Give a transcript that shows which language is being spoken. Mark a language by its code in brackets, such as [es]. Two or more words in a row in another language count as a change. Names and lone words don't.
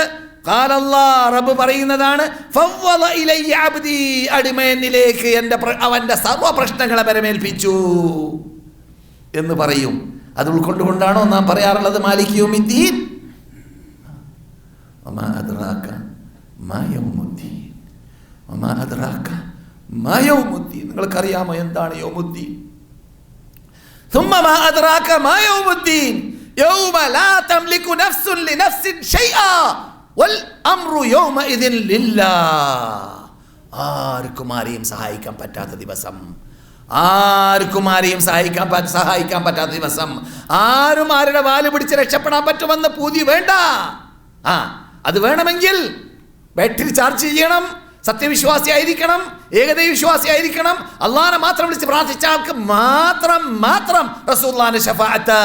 [ml] റബ്ബ് പറയുന്നതാണ് അടിമേനിലേക്ക് അവന്റെ സർവ്വ പ്രശ്നങ്ങളെ പരമേൽപ്പിച്ചു എന്ന് പറയും. അത് ഉൾക്കൊണ്ടുകൊണ്ടാണോ നാം പറയാറുള്ളത് [ar] مالك يوم الدين? وما أدراك ما يوم الدين، وما أدراك ما يوم الدين. [ml] നിങ്ങൾക്കറിയാമോ എന്താണ് യൗമുദ്ദീൻ? [ar] ثم ما أدراك ما يوم الدين يوم لا تملك نفس لنفس شيئا والأمر يومئذ لله. [ml] ആർക്കും ആരെയും സഹായിക്കാൻ പറ്റാത്ത ദിവസം, ആർക്കും ആരെയും സഹായിക്കാൻ പറ്റാത്ത ദിവസം. ആരും ആരുടെ വാല് പിടിച്ച് രക്ഷപ്പെടാൻ പറ്റുമെന്ന് പൂതി വേണ്ട. അത് വേണമെങ്കിൽ [en] battery charge [ml] ചെയ്യണം, സത്യവിശ്വാസിയായിരിക്കണം, ഏകദൈവ വിശ്വാസിയായിരിക്കണം, അള്ളാഹനെ മാത്രം വിളിച്ച് പ്രാർത്ഥിച്ച ആൾക്ക് മാത്രം റസൂലുള്ളാഹിന്റെ ശഫാഅത്ത്.